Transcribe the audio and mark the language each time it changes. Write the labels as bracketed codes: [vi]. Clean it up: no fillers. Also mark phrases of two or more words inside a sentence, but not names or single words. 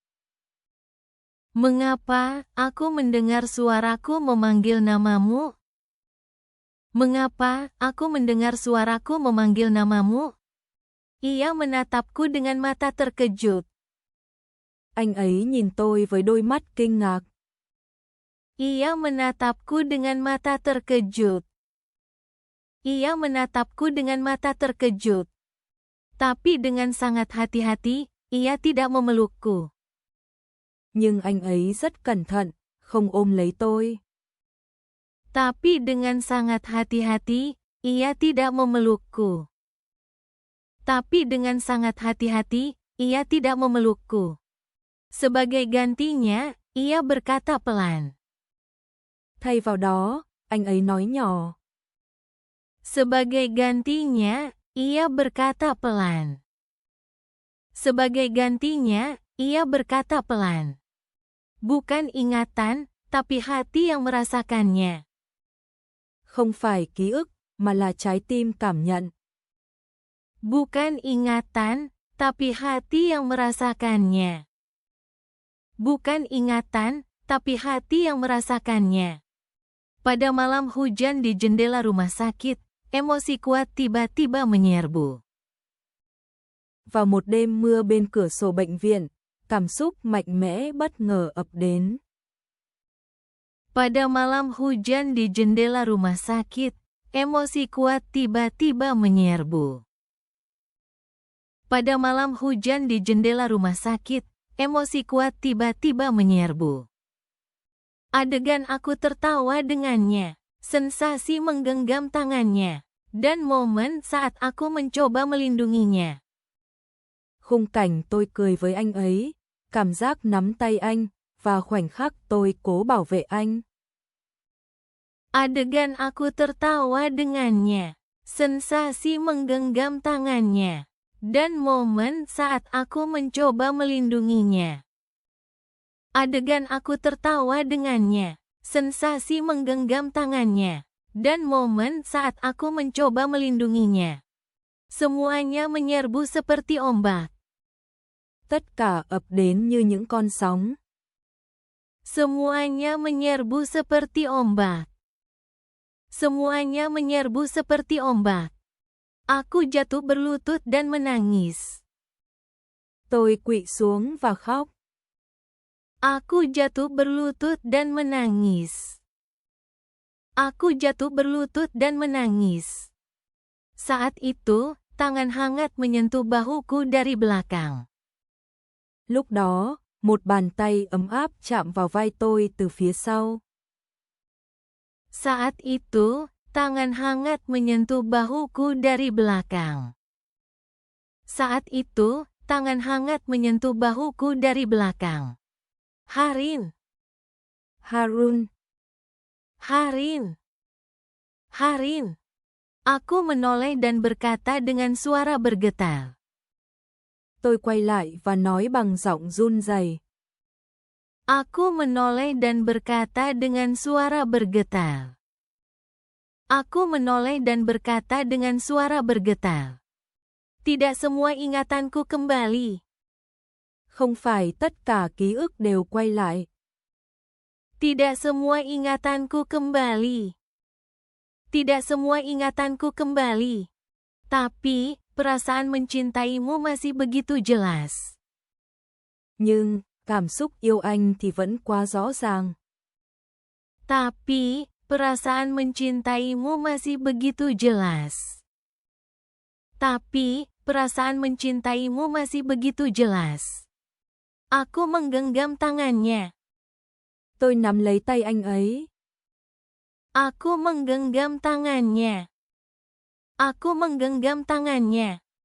[id] Mengapa aku mendengar suaraku memanggil namamu? Mengapa aku mendengar suaraku memanggil namamu? Ia menatapku dengan mata terkejut. [vi] Anh ấy nhìn tôi với đôi mắt kinh ngạc. [id] Ia menatapku dengan mata terkejut. Ia menatapku dengan mata terkejut. Tapi dengan sangat hati-hati, ia tidak memelukku. [vi] Nhưng anh ấy rất cẩn thận, không ôm lấy tôi. [id] Tapi dengan sangat hati-hati, ia tidak memelukku. Tapi dengan sangat hati-hati, ia tidak memelukku. Sebagai gantinya, ia berkata pelan. [vi] Thay vào đó, anh ấy nói nhỏ. [id] Sebagai gantinya, ia berkata pelan. Sebagai gantinya, ia berkata pelan. Bukan ingatan, tapi hati yang merasakannya. [vi] Không phải ký ức, mà là trái tim cảm nhận. [id] Bukan ingatan, tapi hati yang merasakannya. Bukan ingatan, tapi hati yang merasakannya. Pada malam hujan di jendela rumah sakit, emosi kuat tiba-tiba menyerbu. [vi] Vào một đêm mưa bên cửa sổ bệnh viện, cảm xúc mạnh mẽ bất ngờ ập đến. [id] Pada malam hujan di jendela rumah sakit, emosi kuat tiba-tiba menyerbu. Pada malam hujan di jendela rumah sakit, emosi kuat tiba-tiba menyerbu. Adegan aku tertawa dengannya, sensasi menggenggam tangannya, dan momen saat aku mencoba melindunginya. [vi] Khung cảnh tôi cười với anh ấy, cảm giác nắm tay anh, và khoảnh khắc tôi cố bảo vệ anh. [id] Adegan aku tertawa dengannya, sensasi menggenggam tangannya, dan momen saat aku mencoba melindunginya. Adegan aku tertawa dengannya, sensasi menggenggam tangannya, dan momen saat aku mencoba melindunginya. Semuanya menyerbu seperti ombak. [vi] Tất cả ập đến như những con sóng. [id] Semuanya menyerbu seperti ombak. Semuanya menyerbu seperti ombak. Aku jatuh berlutut dan menangis. [vi] Tôi quỵ xuống và khóc. [id] Aku jatuh berlutut dan menangis. Aku jatuh berlutut dan menangis. Saat itu, tangan hangat menyentuh bahuku dari belakang. [vi] Lúc đó, một bàn tay ấm áp chạm vào vai tôi từ phía sau. [id] Saat itu, tangan hangat menyentuh bahuku dari belakang. Saat itu, tangan hangat menyentuh bahuku dari belakang. Harin. Harun. Harin. Harin. Aku menoleh dan berkata dengan suara bergetar. [vi] Tôi quay lại và nói bằng giọng run rẩy. [id] Aku menoleh dan berkata dengan suara bergetar. Aku menoleh dan berkata dengan suara bergetar. Tidak semua ingatanku kembali. [vi] Không phải tất cả ký ức đều quay lại. [id] Tidak semua ingatanku kembali. Tidak semua ingatanku kembali. Tapi, perasaan mencintaimu masih begitu jelas. [vi] Nhưng, cảm xúc yêu anh thì vẫn quá rõ ràng. [id] Tapi, perasaan mencintaimu masih begitu jelas. Tapi, perasaan mencintaimu masih begitu jelas. Aku menggenggam tangannya. [vi] Tôi nắm lấy tay anh ấy. [id] Aku menggenggam tangannya. Aku menggenggam tangannya.